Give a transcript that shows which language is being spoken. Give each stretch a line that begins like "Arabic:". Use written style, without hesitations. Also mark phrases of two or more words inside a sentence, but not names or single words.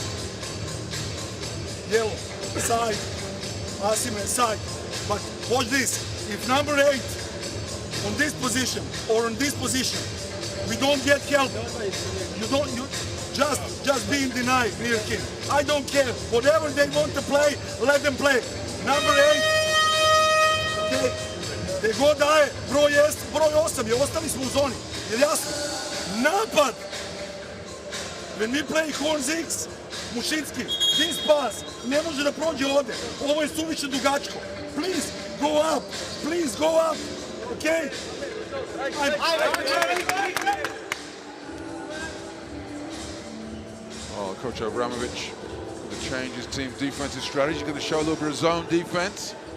English: Yellow, side. Asime, side. But watch this. If number 8 on this position or on this position, we don't get help. You just be in denial, Mirkin. I don't care. Whatever they want to play, let them play. Number 8. Okay.
Serbian: Gdje god daje, broj 8 je, ostali smo u zoni. Je jasno? Napad!
English: When we play horn six, Mushinski, this pass,
Serbian: ne može da prođe ovde. Ovo je suviše dugačko.
English: Please, go up. Please, go up. Okay? Oh, Coach Abramovich going to change his team's defensive strategy. He's going to show a little bit of zone defense.